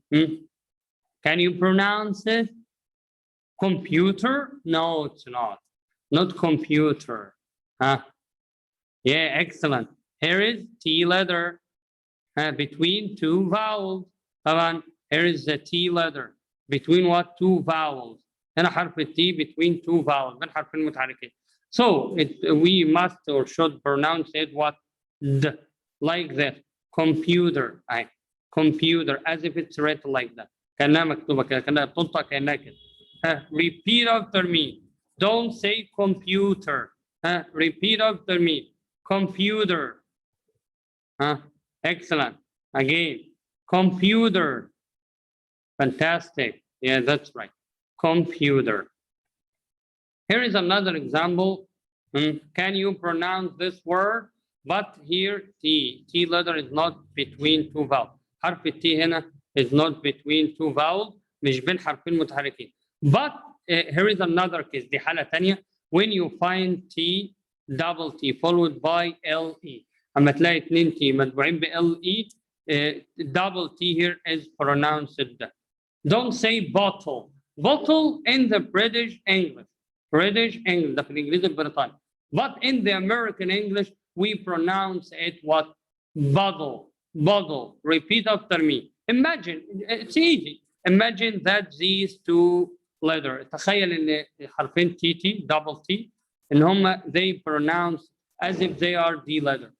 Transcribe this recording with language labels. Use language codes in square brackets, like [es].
[en] Can you pronounce it? Computer? No, it's not. Not computer. Yeah, excellent. Here is T letter between two vowels. طبعا here is the T letter between what? Two vowels. [ar] هنا حرف T [en] between two vowels [ar] بين حرفين متحركين. [en] So we must or should pronounce it what? D, like this. Computer. Computer, as if it's written like that. [ar] كأنها مكتوبة كده، كأنها بتنطق كأنها كده. [en] Repeat after me. Don't say computer. Repeat after me. Computer. Excellent. Again, computer. Fantastic. Yeah, that's right. Computer. Here is another example. Can you pronounce this word? But here T letter is not between two vowels. [ar] حرف T هنا [en] is not between two vowels. [ar] مش بين حرفين متحركين. [en] But here is another case. [ar] دي حالة تانية. [en] When you find T, double T followed by LE. [ar] أما تلاقي اتنين T متبوعين ب LE, [en] double T here is pronounced. Don't say bottle. Bottle in the British English. [ar] British English, ده في الإنجليزي البريطاني. [en] But in the American English, we pronounce it what? Bottle. Bottle. Repeat after me. Imagine, it's easy. Imagine that these two letters. [ar] تخيل إن حرفين [en] TT, double T, [ar] إن هم [en] they pronounce as if they are D letter.